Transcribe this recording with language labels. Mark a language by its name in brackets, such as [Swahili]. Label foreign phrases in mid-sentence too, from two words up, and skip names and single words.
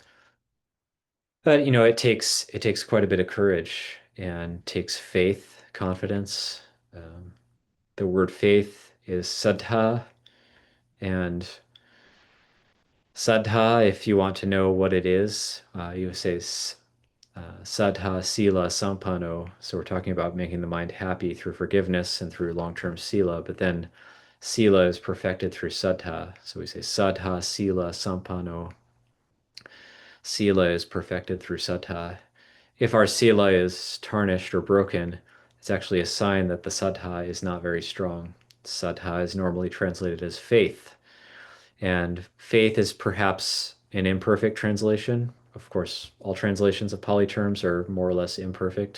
[English] But it takes quite a bit of courage and takes faith, confidence. Um, the word faith is saddha, and saddha, if you want to know what it is, you say [Pali] saddha sila sampanno. [English] So we're talking about making the mind happy through forgiveness and through long-term sila, but then sila is perfected through saddha. So we say [Pali] saddha sila sampanno. [English] Sila is perfected through saddha. If our sila is tarnished or broken, it's actually a sign that the saddha is not very strong. Saddha is normally translated as faith. And faith is perhaps an imperfect translation. Of course, all translations of Pali terms are more or less imperfect.